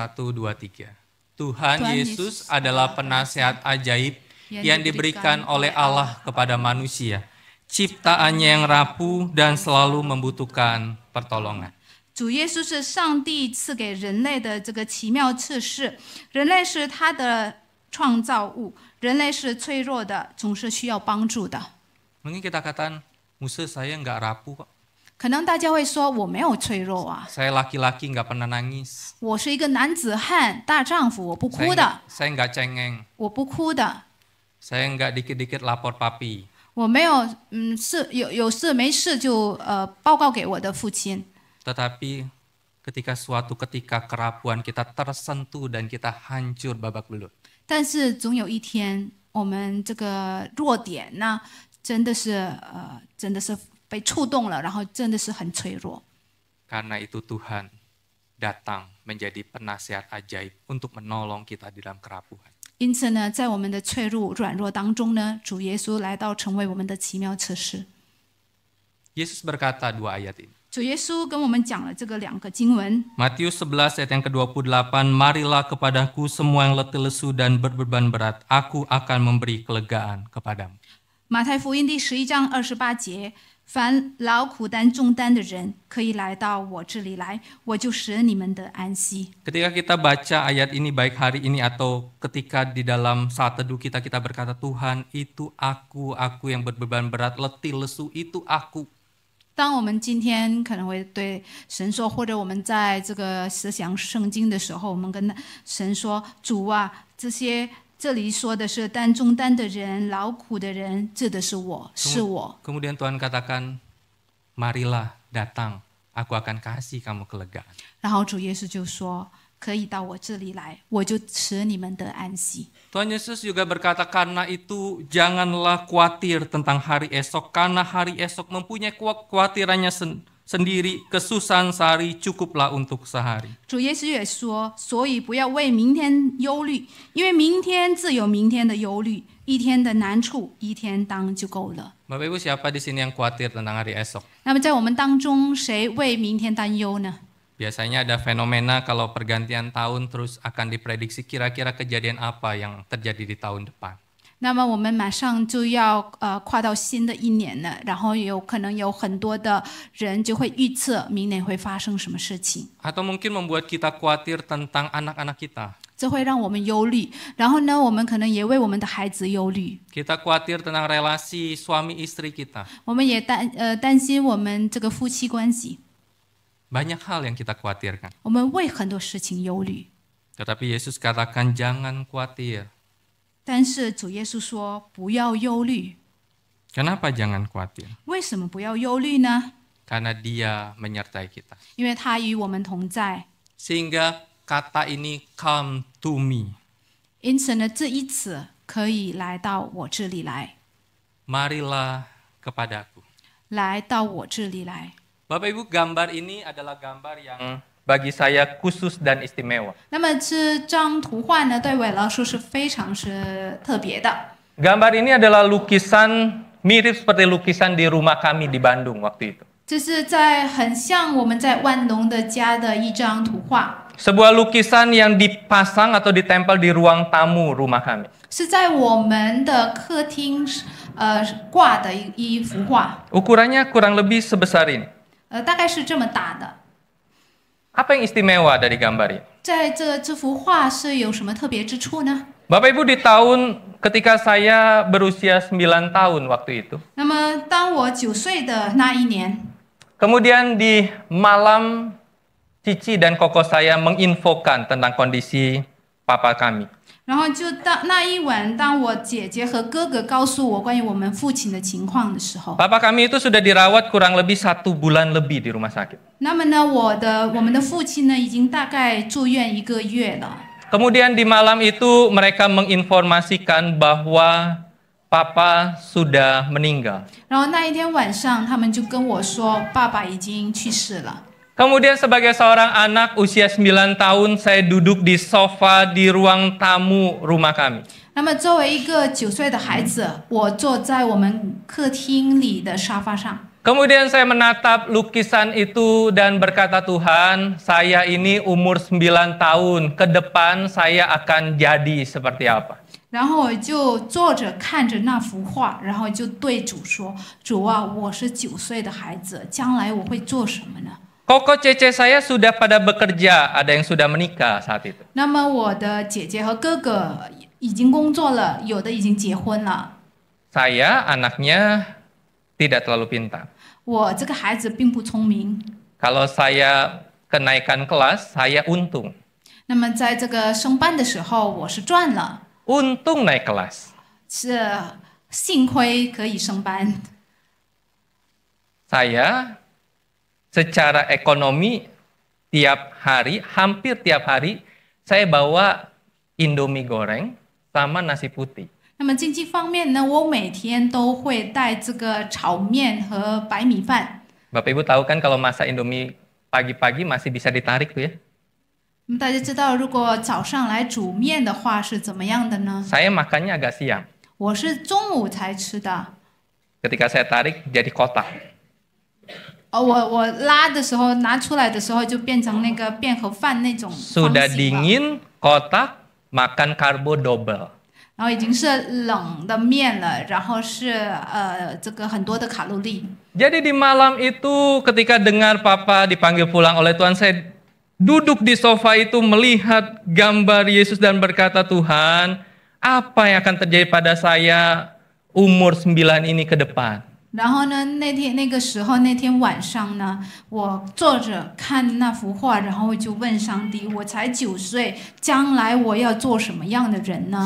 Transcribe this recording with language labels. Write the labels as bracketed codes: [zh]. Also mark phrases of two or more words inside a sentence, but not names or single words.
[id] 1, 2, 3. Tuhan Tuhan Yesus Yesus adalah penasehat ajaib yang diberikan oleh Allah kepada manusia. Ciptaannya yang rapuh dan selalu membutuhkan pertolongan. [zh] 主耶稣是上帝赐给人类的这个奇妙测试，人类是他的创造物，人类是脆弱的，总是需要帮助的。 [id] Mungkin kita katakan, Musa saya nggak rapuh kok. [zh] 可能大家会说我没有脆弱啊， [id] Saya laki-laki nggak pernah nangis. [zh] 我是一个男子汉、大丈夫，我不哭的， [id] Saya nggak cengeng. [zh] 我不哭的。 [id] Saya nggak dikit-dikit lapor papi. [zh] 我没有有事没事就报告给我的父亲。 [id] Tetapi suatu ketika kerapuan kita tersentuh dan kita hancur babak belur. [zh] 但是总有一天，我们这个弱点呢，真的是被触动了，然后真的是很脆弱。 [id] Karena itu Tuhan datang menjadi penasihat ajaib untuk menolong kita di dalam kerapuhan. [zh] 因此呢，在我们的脆弱、软弱当中呢，主耶稣来到，成为我们的奇妙测试。 [id] Yesus berkata 2 ayat ini. [zh] 主耶稣跟我们讲了这个2个经文。 [id] Matius 11 ayat yang ke-28, marilah kepadaku semua yang letih lesu dan berbeban berat, aku akan memberi kelegaan kepadamu. [zh] 马太福音第11章28节，凡劳苦担重担的人，可以来到我这里来，我就使你们得安息。 [id] Ketika kita baca ayat ini baik hari ini atau ketika di dalam saat teduh kita berkata, Tuhan itu aku yang berbeban berat, letih lesu itu aku. [zh] 当我们今天可能会对神说，或者我们在这个思想圣经的时候，我们跟神说：“主啊，这里说的是担重担的人、劳苦的人，指的是我，是我。” [id] Kemudian Tuhan katakan, marilah datang, aku akan kasih kamu kelegaan. [zh] 然后主耶稣就说：“可以到我这里来，我就使你们得安息。” [id] Tuhan Yesus juga berkata, karena itu janganlah khawatir tentang hari esok, karena hari esok mempunyai kekhawatirannya sendiri, kesusahan sehari cukuplah untuk sehari. [zh] 主耶稣也说：“所以不要为明天忧虑，因为明天自有明天的忧虑，一天的难处一天当就够了。” [id] Bapak Ibu, siapa di sini yang khawatir tentang hari esok? [zh] 那么在我们当中，谁为明天担忧呢？ [id] Biasanya ada fenomena kalau pergantian tahun terus akan diprediksi kira-kira kejadian apa yang terjadi di tahun depan. [zh] 那么我们马上就要跨到新的一年了，然后有可能有很多的人就会预测明年会发生什么事情， [id] Atau mungkin membuat kita khawatir tentang anak-anak kita. [zh] 这会让我们忧虑。然后呢，我们可能也为我们的孩子忧虑， [id] Kita khawatir tentang relasi suami istri kita. [zh] 我们也担心我们这个夫妻关系， [id] Banyak hal yang kita khawatirkan. [zh] 我们为很多事情忧虑。 [id] Tetapi Yesus katakan jangan khawatir. [zh] 但是主耶稣说不要忧虑， [id] Kenapa jangan khawatir? [zh] 为什么不要忧虑呢？ [id] Karena Dia menyertai kita. [zh] 因为他与我们同在。 [id] Sehingga kata ini [en] come to me. [zh] 因此呢，这一次可以来到我这里来， [id] Marilah kepadaku. [zh] 来到我这里来。 [id] Bapak Ibu, gambar ini adalah gambar yang bagi saya khusus dan istimewa. [zh] 那么这张图画呢，对我来说是非常是特别的。 [id] Gambar ini adalah lukisan mirip seperti lukisan di rumah kami di Bandung waktu itu. [zh] 这是很像我们在万隆的家的一张图画， [id] Sebuah lukisan yang dipasang atau ditempel di ruang tamu rumah kami. [zh] 是在我们的客厅挂的一幅画， [id] Ukurannya kurang lebih sebesar ini. [zh] 大概是这么大的。 [id] Apa yang istimewa dari gambar ini? [zh] 在这幅画是有什么特别之处呢？ [id] Bapak Ibu, di tahun ketika saya berusia 9 tahun waktu itu. [zh] 那么当我9岁的那一年， [id] Kemudian di malam Cici dan Koko saya menginfokan tentang kondisi papa kami. [zh] 然后就那一晚，当我姐姐和哥哥告诉我关于我们父亲的情况的时候， [id] Papa kami itu sudah dirawat kurang lebih 1 bulan lebih di rumah sakit. [zh] 那么呢，我们的父亲呢，已经大概住院1个月了。 [id] Kemudian di malam itu mereka menginformasikan bahwa papa sudah meninggal. [zh] 然后那一天晚上，他们就跟我说，爸爸已经去世了。 [id] Kemudian sebagai seorang anak usia 9 tahun, saya duduk di sofa di ruang tamu rumah kami. [zh] 那么作为一个9岁的孩子，我坐在我们客厅里的沙发上。 [id] Kemudian saya menatap lukisan itu dan berkata, Tuhan, saya ini umur 9 tahun, ke depan saya akan jadi seperti apa? [zh] 然后我就坐着看着那幅画，然后就对主说：“主啊，我是9岁的孩子，将来我会做什么呢？” [id] Koko Cece saya sudah pada bekerja, ada yang sudah menikah saat itu. [zh] 那么我的姐姐和哥哥已经工作了，有的已经结婚了。 [id] Saya anaknya tidak terlalu pintar. [zh] 我这个孩子并不聪明。 [id] Kalau saya kenaikan kelas, saya untung. [zh] 那么在这个升班的时候，我是赚了。 [id] Untung naik kelas. [zh] 是幸亏可以升班。 [id] Saya secara ekonomi hampir tiap hari saya bawa Indomie goreng sama nasi putih. [zh] 那么经济方面呢，我每天都会带这个炒面和白米饭。 [id] Bapak Ibu tahu kan kalau masak Indomie pagi-pagi masih bisa ditarik tuh ya. [zh] 那么大家知道，如果早上来煮面的话是怎么样的呢？ [id] Saya makannya agak siang. [zh] 我是中午才吃的。 [id] Ketika saya tarik jadi kotak. [zh] 我拉的时候拿出来的时候就变成那个便盒饭那种方 [id] Sudah [zh] 形了， [id] dingin, kotak, makan karbo double. [zh] 然后已经是冷的面了，然后是这个很多的卡路里。 [id] Jadi di malam itu ketika dengar Papa dipanggil pulang oleh Tuhan, saya duduk di sofa itu melihat gambar Yesus dan berkata, Tuhan, apa yang akan terjadi pada saya umur 9 ini ke depan? [zh] 然后呢，那天晚上呢，我坐着看那幅画，然后就问上帝：我才9岁，将来我要做什么样的人呢？